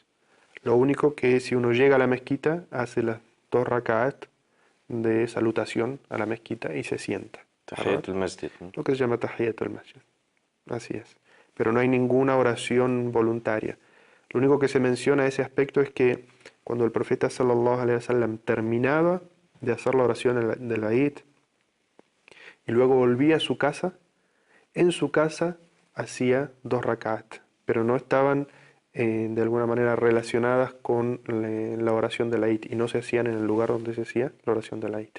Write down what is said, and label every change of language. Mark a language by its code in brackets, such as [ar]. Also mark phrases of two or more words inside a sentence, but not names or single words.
[es] Lo único que si uno llega a la mezquita, hace las 2 rak'at de salutación a la mezquita y se sienta. [ar] تحية المسجد. [es] Lo que se llama [ar] تحية المسجد. [es] Así es. Pero no hay ninguna oración voluntaria. Lo único que se menciona ese aspecto es que cuando el profeta [ar] صلى الله عليه وسلم [es] terminaba de hacer la oración de la Eid y luego volvía a su casa, en su casa hacía 2 rak'at, pero no estaban de alguna manera relacionadas con la oración de la Eid y no se hacían en el lugar donde se hacía la oración de la Eid.